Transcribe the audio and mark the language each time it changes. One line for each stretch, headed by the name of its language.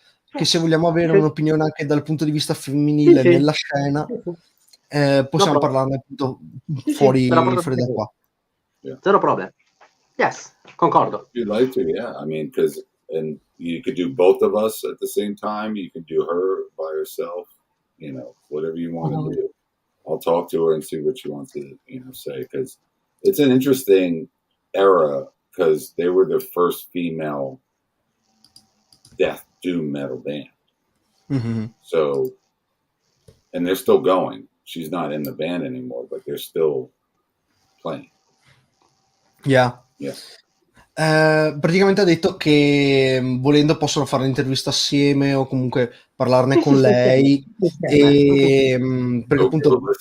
Italian: che se vogliamo avere un'opinione anche dal punto di vista femminile nella scena, possiamo parlarne appunto fuori da qua.
English: Zero problem. Yes,
Italian: concordo.
English: You'd like to, yeah. I mean, and you could do both of us at the same time. You could do her by herself. Whatever you want to do. I'll talk to her and see what she wants to, say, because it's an interesting era, because they were the first female death doom metal band. So, and they're still going. She's not in the band anymore, but they're still playing. Yeah.
Italian: Praticamente ha detto che volendo possono fare l'intervista assieme o comunque parlarne con lei e perché appunto